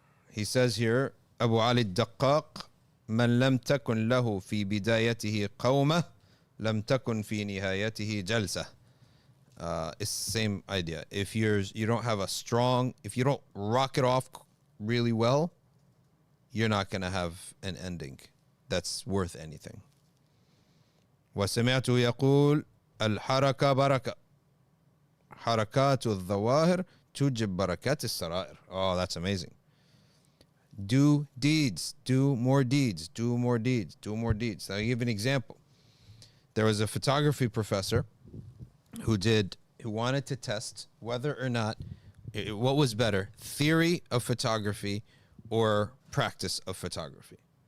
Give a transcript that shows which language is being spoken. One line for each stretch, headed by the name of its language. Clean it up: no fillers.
English: He says here,
Arabic: Abu Ali Daqqaq, من لم تكن له في بدايته قومة لم تكن في نهايته جلسة.
English: It's the same idea. If you don't have if you don't rock it off really well, you're not going to have an ending that's worth anything.
Arabic: وسمعته يقول الحركة بركة حركات الظواهر توجب بركات السرائر.
English: Oh, that's amazing. Do deeds, do more deeds, do more deeds, do more deeds. I'll give an example. There was a photography professor who wanted to test whether or not what was better, theory of photography or practice of photography.